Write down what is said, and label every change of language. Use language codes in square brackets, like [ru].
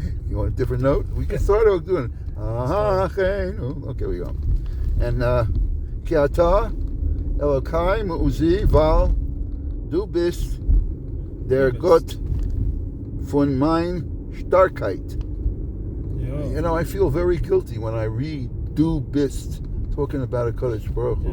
[en] You want a different note? We can start out doing okay, we go. [yi] And [he] Ki ata Elokai Mu'uzi [yi] Val Du bist der Gott von mein Starkheit. [en] You know, I feel very guilty when I read Du bist talking about a Kodesh Baruch Hu.